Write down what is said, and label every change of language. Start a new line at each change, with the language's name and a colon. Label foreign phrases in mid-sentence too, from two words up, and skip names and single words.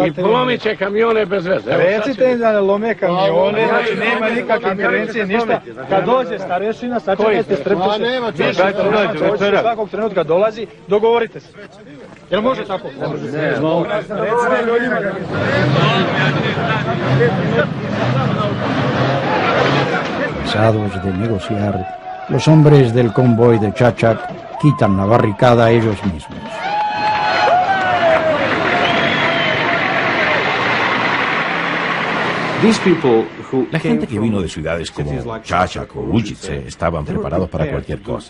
Serbian: I polomit će kamione bez veze. Recite im da ne lome kamione, znači nema nikakve intervencije, ništa. Kad dođe starešina, sačekajte, strpite se. Svakog trenutka dolazi, dogovorite se. Jel može tako? Ne. Recite ljudima kako...
Spanish: Cansados de negociar, los hombres del convoy de Chachac quitan la barricada a ellos mismos. La gente que vino de ciudades como Chachac o Ujice estaban preparados para cualquier cosa.